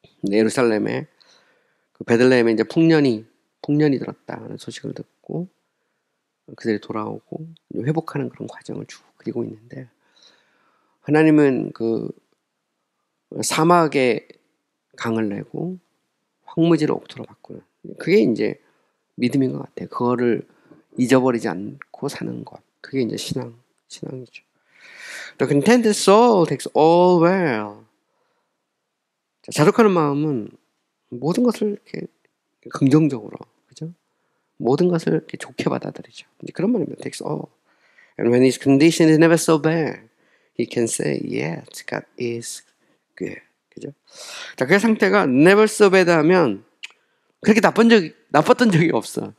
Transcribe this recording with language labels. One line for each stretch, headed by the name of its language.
Korean: 예루살렘에 그 베들레헴에 이제 풍년이 들었다는 소식을 듣고 그들이 돌아오고 회복하는 그런 과정을 쭉 그리고 있는데, 하나님은 그 사막에 강을 내고 황무지를 옥토로 바꾸는, 그게 이제 믿음인 것 같아요. 그거를 잊어버리지 않고 사는 것, 그게 이제 신앙이죠.
English: The contented soul takes all well.
Korean: 자족하는 마음은 모든 것을 이렇게 긍정적으로, 그죠? 모든 것을 이렇게 좋게 받아들이죠. 그런 말입니다.
English: Takes all. And when his condition is never so bad, he can say, yes, God is good.
Korean: 그죠? 자, 그 상태가
English: never so bad
Korean: 하면 그렇게 나빴던 적이 없어.